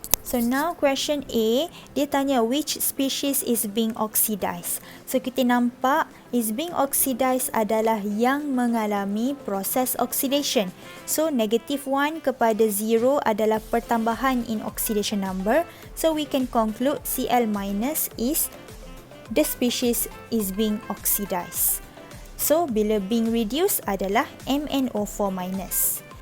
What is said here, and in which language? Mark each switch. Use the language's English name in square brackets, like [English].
[English] So now question A, [Malay] dia tanya [English] which species is being oxidized. [Malay] So kita nampak [English] is being oxidized [Malay] adalah yang mengalami proses oxidation. So -1 kepada 0 adalah pertambahan in oxidation number. [English] So we can conclude Cl- is the species is being oxidized. [Malay] So bila being reduced adalah MnO4-.